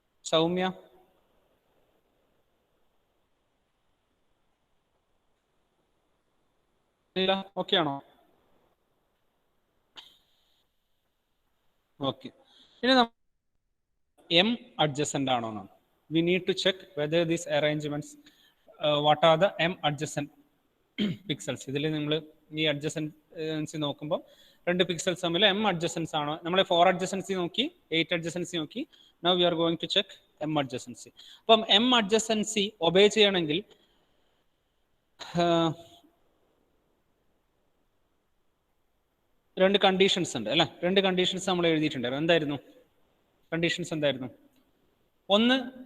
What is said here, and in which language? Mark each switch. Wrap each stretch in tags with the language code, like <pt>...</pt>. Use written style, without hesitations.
<ml>സൗമ്യ ഇല്ല, ഓക്കെ ആണോ? ഓക്കെ, ഇനി m adjacent ആണോ എന്നാണ്.</ml> <en>We need to check whether these arrangements what are the m adjacent pixels.</en> <ml>ഇതിൽ നമ്മൾ ഈ adjacency നോക്കുമ്പോൾ രണ്ട് പിക്സൽസ് തമ്മിൽ m adjacents ആണോ? നമ്മൾ 4 adjacency നോക്കി, 8 adjacency നോക്കി.</ml> <en>Now we are going to check m adjacency.</en> <ml>അപ്പം m adjacency ഒബേ ചെയ്യണമെങ്കിൽ രണ്ട് കണ്ടീഷൻസ് ഉണ്ട് അല്ലേ. രണ്ട് കണ്ടീഷൻസ് നമ്മൾ എഴുതിയിട്ടുണ്ടായിരുന്നു. എന്തായിരുന്നു കണ്ടീഷൻസ്? എന്തായിരുന്നു? ഒന്ന്,</ml>